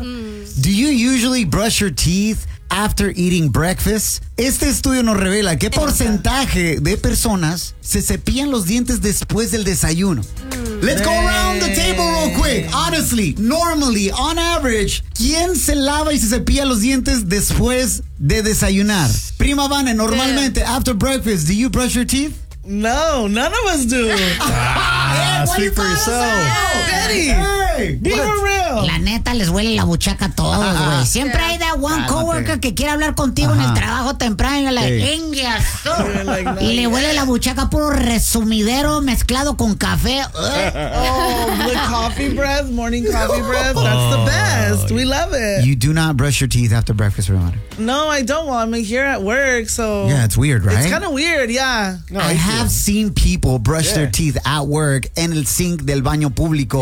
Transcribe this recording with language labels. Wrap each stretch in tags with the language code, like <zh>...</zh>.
<en>Do you usually brush your teeth after eating breakfast?</en> <es>Este estudio nos revela qué porcentaje de personas se cepillan los dientes después del desayuno.</es> <en>Let's go around the table real quick. Honestly, normally, on average,</en> <es>¿quién se lava y se cepilla los dientes después de desayunar?</es> <en>Prima Vane,</en> <es>normalmente,</es> <en>after breakfast, do you brush your teeth? No, none of us do. Speak for yourself. Eddie, hey, be real.</en> <es>La neta, les huele la buchaca a todos, güey. Siempre hay</es> <en>that one coworker</en> <es>que quiere hablar contigo en el trabajo temprano y la engia. Y le huele la buchaca a puro resumidero mezclado con café.</es> <en>The coffee breath, morning coffee breath, that's the best. We love it. You do not brush your teeth after breakfast, Ramon. No, I don't. Well, I'm here at work, so. Yeah, it's weird, right? It's kind of weird, yeah. No, I have seen people brush their teeth at work</en> <es>en el sink del baño público.</es>